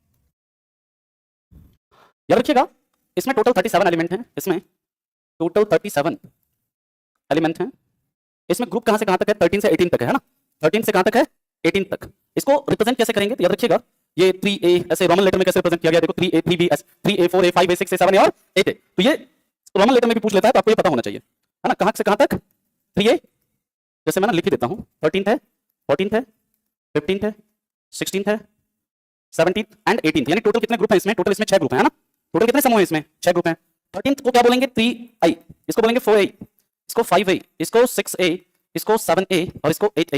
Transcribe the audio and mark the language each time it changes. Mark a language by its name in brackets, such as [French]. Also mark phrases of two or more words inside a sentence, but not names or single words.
[Hindi] याद रखिएगा इसमें टोटल 37 एलिमेंट हैं, इसमें टोटल 37 एलिमेंट हैं। इसमें ग्रुप कहां से कहां तक है, 13 से 18 तक है ना, 13 से कहां तक है, 18 तक। इसको रिप्रेजेंट कैसे करेंगे, तो याद रखिएगा ये 3a ऐसे [English] Roman letter [Hindi] में कैसे रिप्रेजेंट किया गया, देखो 3a 3b s 3a 4a 5a 6a 7a और 8a। तो ये [English] Roman letter [Hindi] में भी पूछ लेता है, तो आपको ये पता होना चाहिए, है ना। कहां से कहां तक, 3a जैसे मैं ना लिख ही देता हूं, 13th है, 14th है, 15th है, 16th है, 17th एंड 18th, यानी टोटल कितने ग्रुप हैं इसमें, टोटल इसमें 6 ग्रुप हैं, है ना। टोटल कितने समूह हैं इसमें? 6 ग्रुप हैं। 13th को क्या बोलेंगे? 3i, इसको बोलेंगे 4a, इसको 5a, इसको 6a, इसको 7a और इसको 8a।